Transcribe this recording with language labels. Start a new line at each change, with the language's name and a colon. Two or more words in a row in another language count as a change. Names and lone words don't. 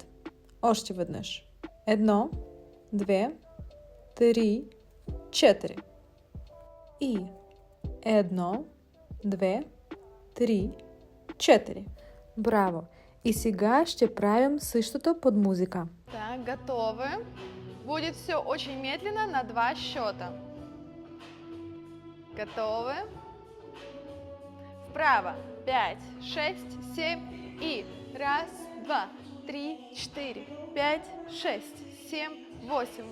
Bulgarian: Още веднъж. 1, 2, 3, 4. И 1, 2, 3, 4. Браво! И сега ще правим същото под музика.
Russian: Так, готовы. Будет все очень медленно на 2 счета. Готовы? Вправо. 5, 6, 7 и 1, 2, 3, 4, 5, 6, 7, 8.